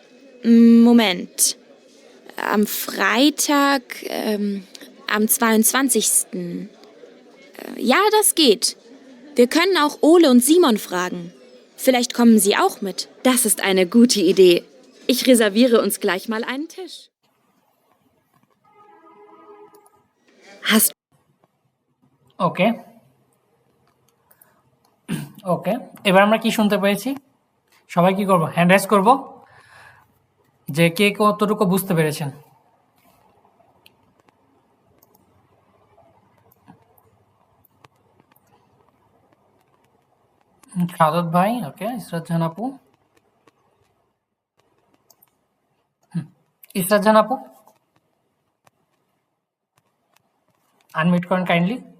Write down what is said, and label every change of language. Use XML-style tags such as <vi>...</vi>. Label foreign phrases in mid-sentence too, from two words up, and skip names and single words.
<de>Moment. Am Freitag, am 22. Ja, das geht. Wir können auch Ole und Simon fragen. Vielleicht kommen sie auch mit. Das ist eine gute Idee. Ich reserviere uns gleich mal einen Tisch. Hast</de> <bn>ওকে ওকে এবার আমরা কি শুনতে পেরেছি? সবাই কি করব? হ্যান্ড রাইজ করব যে কে কতটুকু বুঝতে পেরেছেন। সাদত ভাই, ওকে, ইসরাত জাহান আপু, ইসরাত জাহান আপু আনমিউট করেন কাইন্ডলি।</bn>